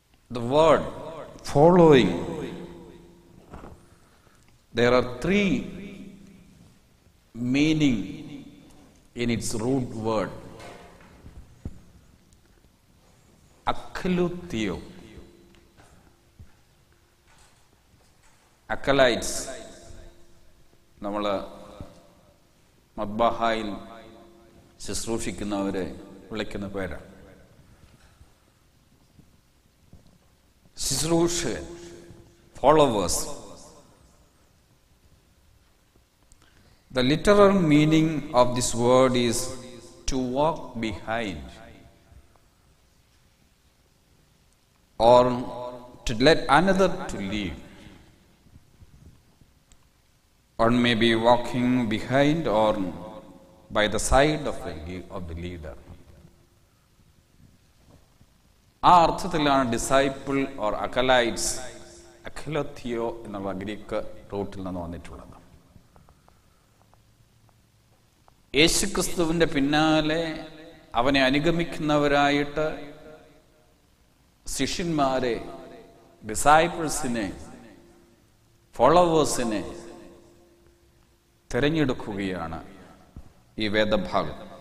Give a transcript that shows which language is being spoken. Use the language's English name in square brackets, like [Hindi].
[English] The word following, there are three meaning in its root word. [Malayalam] Akalutio, acolytes, നമ്മൾ മദ്ബഹായിൽ ശുശ്രൂഷിക്കുന്നവരെ വിളിക്കുന്ന പേരാണ്. ശുശ്രൂഷകൻ, followers. [English] The literal meaning of this word is to walk behind or to let another to lead. One may be walking behind or by the side of the leader. [Malayalam] ആ അർത്ഥത്തിലാണ് disciple or അക്കലൈറ്റ്സ്, അക്കലോത്തിയോ എന്നുള്ള Greek റൂട്ടിൽ നിന്ന് വന്നിട്ടുള്ളത്. യേശുക്രിസ്തുവിന്റെ പിന്നാലെ അവനെ അനുഗമിക്കുന്നവരായിട്ട് ശിഷ്യന്മാരെ, ഡിസൈപ്പിൾസിനെ, ഫോളോവേഴ്സിനെ തിരഞ്ഞെടുക്കുകയാണ് ഈ വേദഭാഗം.